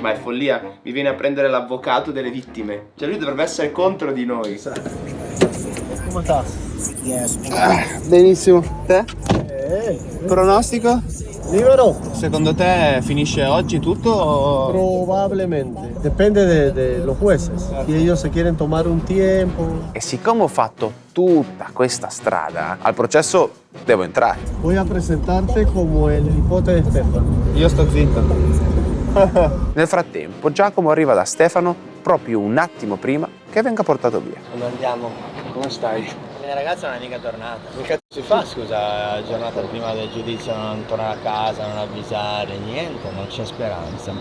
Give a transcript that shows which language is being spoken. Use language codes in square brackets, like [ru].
[it] Ma è follia, mi viene a prendere l'avvocato delle vittime. Cioè lui dovrebbe essere contro di noi. Come sta? Benissimo. Te? Pronostico? Libero? Secondo te finisce oggi tutto? O... [es] Probablemente. Depende de los jueces. Si ellos se quieren tomar un tiempo. [it] E siccome ho fatto tutta questa strada, al processo devo entrare. [es] Voy a presentarte como el nipote de Stefano. [it] Io sto zitto. Nel frattempo Giacomo arriva da Stefano proprio un attimo prima che venga portato via. Quando andiamo? Come stai? La ragazza non è mica tornata. Che cazzo si fa, scusa, giornata prima del giudizio, non tornare a casa, non avvisare, niente, non c'è speranza.